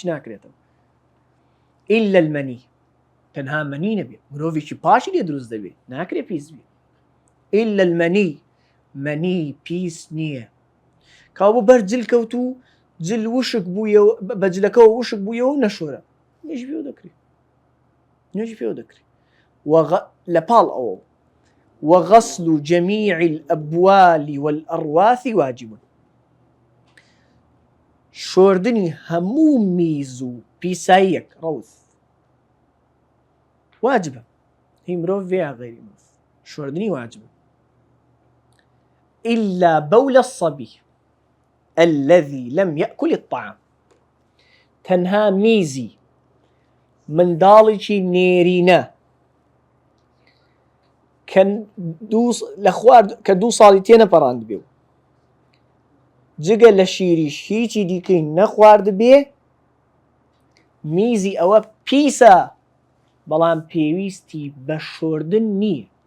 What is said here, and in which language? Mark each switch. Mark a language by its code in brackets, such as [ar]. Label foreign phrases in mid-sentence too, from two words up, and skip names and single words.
[ckb] ناکرێتەوە [ar] ئیلا المەنی [ckb] تەنها مەنی نەبێت مرۆڤێکی پاشی لێ دروست دەبێت ناکرێت پیس بێت [ar] ئیلا المەنی [ckb] مەنی پیس نییە کابوو بەرجل کەوت و جل وشک بوویەوە بەجلەکەەوە وشک بوویەوە نەشۆرە نوێژی پێوە دەکرێت نوێژی پێوە دەکرێت لە پاڵ ئەوە [ar] وغسل جميع الأبوال والأرواث واجب [ckb] شۆردنی هەموو میز و پیساییەک ڕەوث واجبە هی مرۆڤ یا غەیری مرۆڤ شۆردنی واجبە [ar] إلا بول الصبي الذي لم يأكل الطعام [ckb] تەنها میزی منداڵێکی نێرینە کە دوو ساڵی تێنەپەڕاند بێ و جگە لە شیریش هیچی دیکەی نەخوارد بێ میزی ئەوە پیسە بەڵام پێویستی بە شۆردن نییە